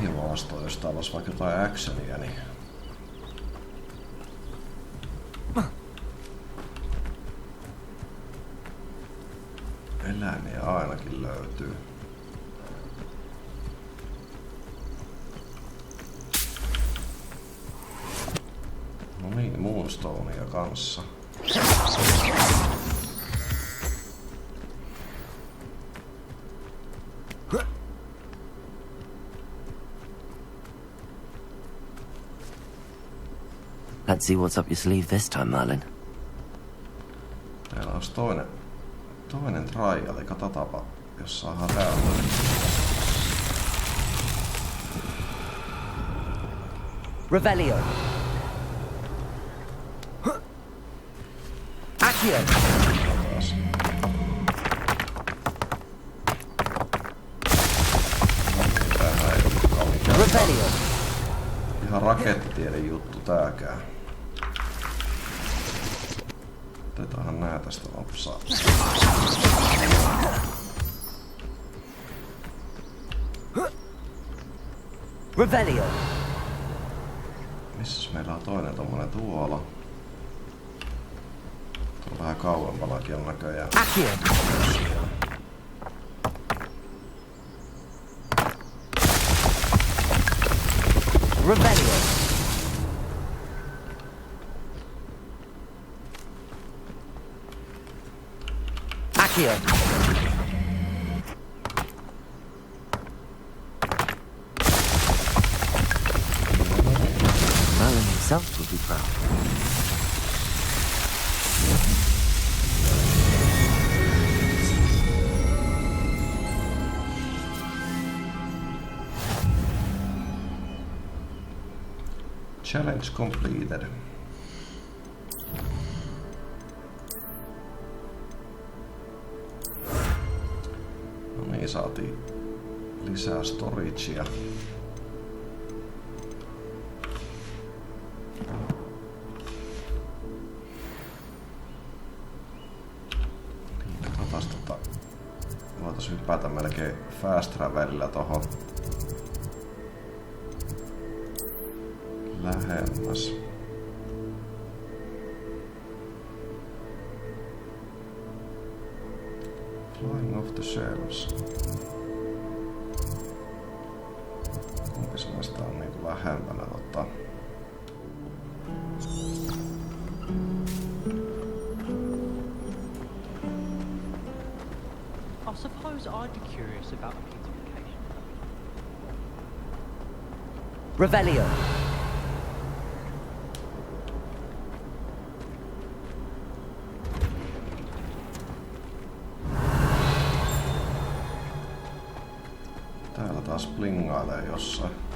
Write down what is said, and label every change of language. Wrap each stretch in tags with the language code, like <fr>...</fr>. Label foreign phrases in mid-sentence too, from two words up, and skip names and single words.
<fi>maastoon, jos täällä olisi vaikka jotain actionia, niin... Eläimiä ainakin löytyy. No niin, Moonstonea kanssa.</fi> <en>Let's see what's up your sleeve this time, Merlin.</en> <fi>Täällä olisi toinen trial, katsotaanpa, jos saadaan täältä. Revelio. Accio. Revelio. Ihan rakettien juttu tääkään. Otetaanhan nää tästä lopsaa. Revelio. Missäs meillä on toinen tommonen tuolla? Tuo on vähän kauempanakin on näköjään. Accio. Revelio. Accio.</fi> <en>Merlin himself would be proud. Challenge completed.</en> <fi>No niin, saatiin lisää storagea. Niin, katsotaan voitais hypätä melkein</fi> <en>fast travelillä</en> <fi>tohon lähemmäs.</fi> <en>Flying off the shelves.</en> <fi>Kumpis näistä on niinku lähempänä</fi> <en>I suppose I'd be curious about the beautification.</en> <fi>Revelio. Täällä taas blingailee jossain.</fi>